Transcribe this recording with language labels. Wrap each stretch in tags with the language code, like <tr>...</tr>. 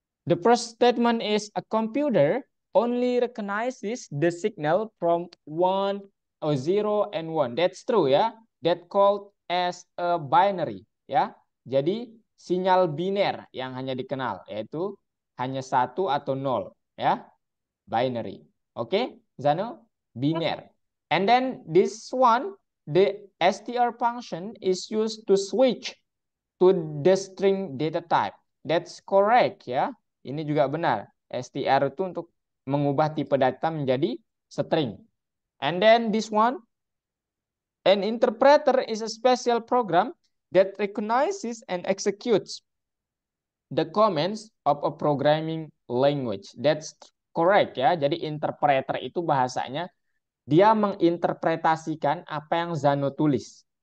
<en>The first statement is a computer only recognizes the signal from 1 or 0 and 1. That's true ya. That called as a binary ya.</en> <id>Jadi sinyal biner yang hanya dikenal yaitu hanya 1 atau 0 ya.</id> <en>Binary. Oke, okay? Zano?</en> <id>Ya.</id> <en>Biner. And then this one, the str function is used to switch to the string data type. That's correct ya. Ini juga benar.</en> <id>str itu untuk mengubah tipe data menjadi string.</id> <en>And then this one, an interpreter is a special program that recognizes and executes the commands of a programming language.</en> <id>That's correct ya. Jadi interpreter itu bahasanya dia menginterpretasikan apa yang Zano tulis.</id>